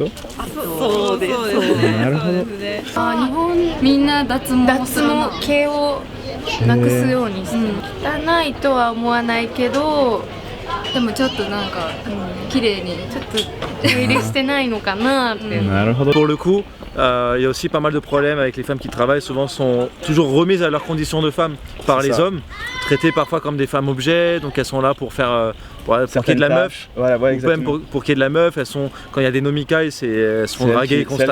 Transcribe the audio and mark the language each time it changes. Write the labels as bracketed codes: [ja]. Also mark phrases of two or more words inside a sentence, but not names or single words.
[ja] そうです。なるほど。日本みんな脱毛毛をなくすようにして、汚いとは思わないけど、 でもちょっとなんか、綺麗にちょっと手入れしてないのかなって。 [fr] Pour le coup, il y a aussi pas mal de problèmes avec les femmes qui travaillent, souvent sont toujours remises à leurs conditions de femmes par les hommes, traitées parfois comme des femmes objets, donc elles sont là pour faire pour qu'il y ait de la meuf, voilà, ouais, ou même pour qu'il y ait de la meuf, elles sont, quand il y a des nomikai, elles sont draguées constamment.